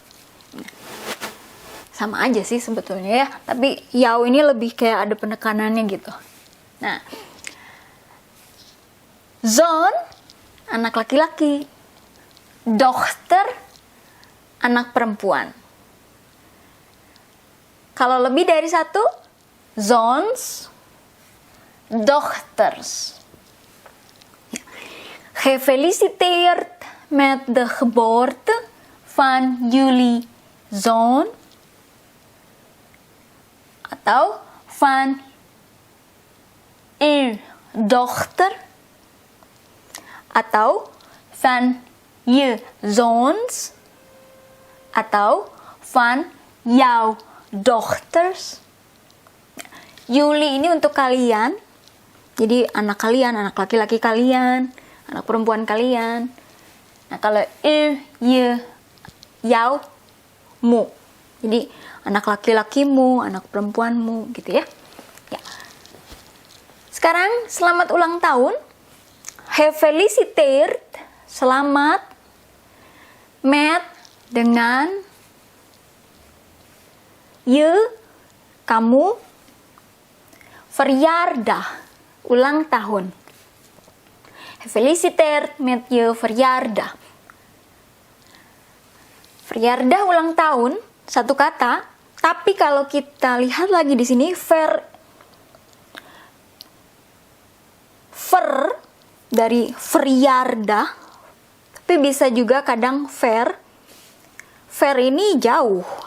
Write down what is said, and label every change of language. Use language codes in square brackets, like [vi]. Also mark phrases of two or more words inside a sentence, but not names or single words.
[id] Sama aja sih sebetulnya ya, tapi jou ini lebih kayak ada penekanannya gitu. Nah, zoon anak laki-laki, dochter anak perempuan. Kalau lebih dari satu, [nl] zoons, dochters. Gefeliciteerd met de geboorte van jullie zoon, atau van uw dochter, atau van je zoons, atau van jouw dochters. [id] Jullie ini untuk kalian, jadi anak kalian, anak laki-laki kalian, anak perempuan kalian. Nah, kalau [nl] je, jou, [id] mu, jadi anak laki-lakimu, anak perempuanmu, gitu ya. Sekarang selamat ulang tahun. Gefeliciteerd, selamat, met dengan, je kamu, verjaardag ulang tahun. [nl] Gefeliciteerd met je verjaardag. [id] Verjaardag ulang tahun satu kata, tapi kalau kita lihat lagi di sini ver dari verjaardag, tapi bisa juga kadang ver ini jauh.